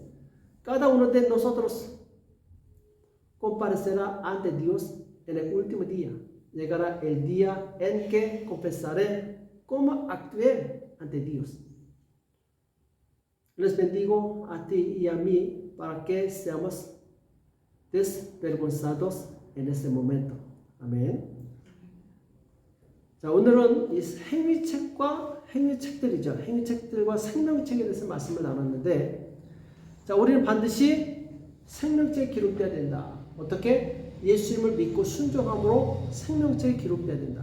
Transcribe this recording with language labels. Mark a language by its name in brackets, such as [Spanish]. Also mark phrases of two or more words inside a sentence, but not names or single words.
[Spanish] Cada uno de nosotros comparecerá ante Dios en el último día. Llegará el día en que confesaré cómo actué ante Dios. Les bendigo a ti y a mí para que seamos desvergonzados en este momento. [Korean] 아멘. 자, 오늘은 이 행위책들이죠. 행위책들과 생명책에 대해서 말씀을 나눴는데, 자, 우리는 반드시 생명책에 기록되어야 된다. 어떻게? 예수님을 믿고 순종함으로 생명책에 기록되어야 된다.